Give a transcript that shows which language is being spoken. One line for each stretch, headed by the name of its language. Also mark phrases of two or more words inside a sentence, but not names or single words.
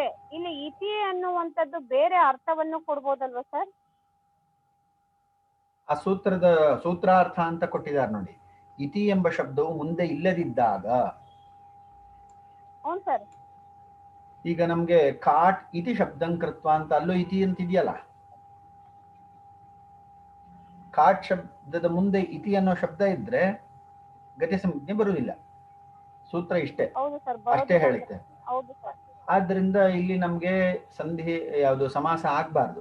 Kannada: ಇಲ್ಲಿ ಇತಿ ಅನ್ನುವಂಥದ್ದು ಬೇರೆ ಅರ್ಥವನ್ನು ಕೊಡ್ಬೋದಲ್ವಾ ಸರ್? ಆ ಸೂತ್ರಾರ್ಥ ಅಂತ ಕೊಟ್ಟಿದ್ದಾರೆ ನೋಡಿ. ಇತಿ ಎಂಬ ಶಬ್ದವು ಮುಂದೆ ಇಲ್ಲದಿದ್ದಾಗ, ಹೌದು ಸರ್. ಈಗ ನಮ್ಗೆ
Sanskrit: ಕಾಟ್ ಇತಿ ಶಬ್ದಂ ಕೃತ್ವ
Kannada: ಅಂತ ಅಲ್ಲೂ ಇತಿ ಅಂತ ಇದೆಯಲ್ಲ, ಕಾಟ್ ಶಬ್ದದ ಮುಂದೆ ಇತಿ ಅನ್ನೋ ಶಬ್ದ ಇದ್ರೆ ಗತಿ ಸಂಜ್ಞೆ ಬರುವುದಿಲ್ಲ. ಸೂತ್ರ ಇಷ್ಟೇ, ಅಷ್ಟೇ ಹೇಳುತ್ತೆ. ಆದ್ರಿಂದ ಇಲ್ಲಿ ನಮ್ಗೆ ಸಂಧಿ ಯಾವುದು ಸಮಾಸ ಆಗ್ಬಾರ್ದು.